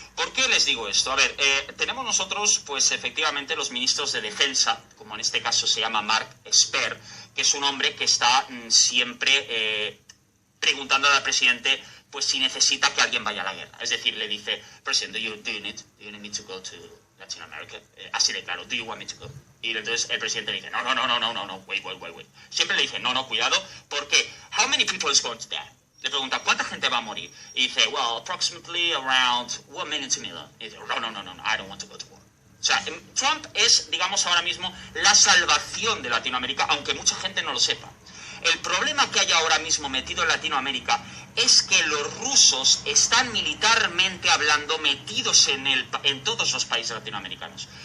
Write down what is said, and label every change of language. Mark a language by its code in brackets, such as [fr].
[es] ¿Por qué les digo esto? A ver, tenemos nosotros, pues efectivamente, los ministros de defensa, como en este caso se llama Mark Esper, que es un hombre que está siempre preguntándole al presidente, pues si necesita que alguien vaya a la guerra. Es decir, le dice, presidente, [en] do you need me to go to Latin America? [es] Así de claro, [en] do you want me to go? [es] Y entonces el presidente le dice, no, wait. Siempre le dice, no, cuidado, porque [en] how many people is going to die? [es] Le pregunta, ¿cuánta gente va a morir? Y dice, [en] well, approximately around 1 million to 2 million. [es] Y dice, no, [en] I don't want to go to war. [es] O sea, Trump es, digamos, ahora mismo la salvación de Latinoamérica, aunque mucha gente no lo sepa. El problema que hay ahora mismo metido en Latinoamérica es que los rusos están militarmente hablando metidos en todos los países latinoamericanos.